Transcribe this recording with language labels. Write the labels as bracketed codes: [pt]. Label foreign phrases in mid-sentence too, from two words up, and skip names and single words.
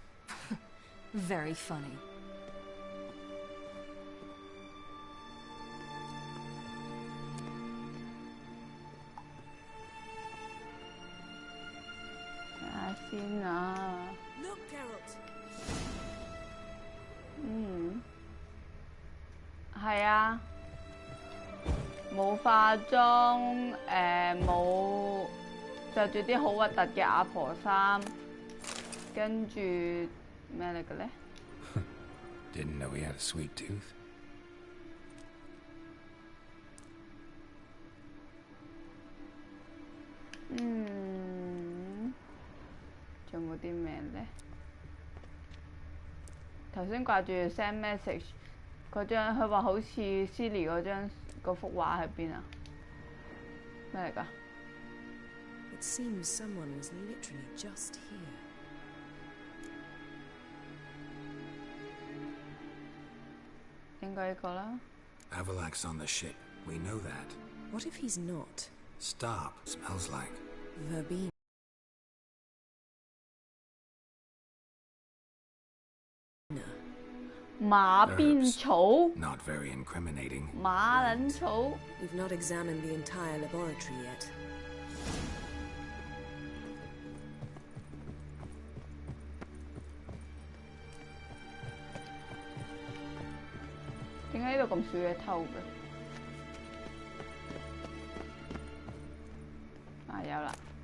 [en] Very funny. Look, Geralt. [yue] 係啊，冇化妝，冇着住啲好核突嘅阿婆衫，跟住咩嚟嘅咧 [en] Didn't know he had a sweet tooth. [yue] 仲有冇啲咩咧？頭先掛住 [en] send message [yue] 嗰張，佢話好似 Ciri 嗰幅畫喺邊啊？咩嚟㗎？ [en] It seems someone was literally just here. [yue] 應該呢個啦。 [en] Avallac'h's on the ship. We know that. What if he's not? Stop. Smells like Verbena. [yue] 馬鞭草 [en] not very incriminating. [yue] 馬撚草 [en] We've not examined the entire laboratory yet. [yue] 點解呢度咁少嘢偷嘅？啊，有啦！